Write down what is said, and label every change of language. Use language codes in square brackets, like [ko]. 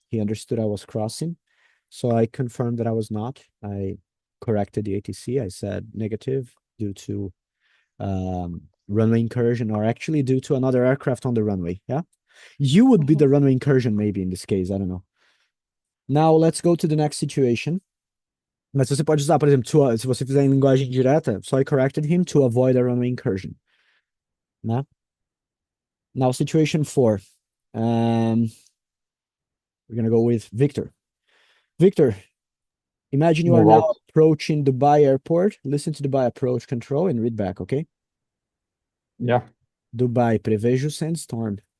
[en] He understood I was crossing. So I confirmed that I was not. I corrected the ATC. I said negative due to runway incursion, or actually due to another aircraft on the runway. Yeah. You would be the runway incursion, maybe in this case. I don't know. Now let's go to the next situation. [pt] Mas você pode usar, por exemplo, se você fizer em linguagem direta, [en] so I corrected him to avoid a runway incursion. Né? Now, situation 4. We're going to go with Victor. Victor, imagine you are now approaching Dubai airport. Listen to Dubai approach control and read back, okay? Yeah. [pt] Dubai, prevejo sandstorm.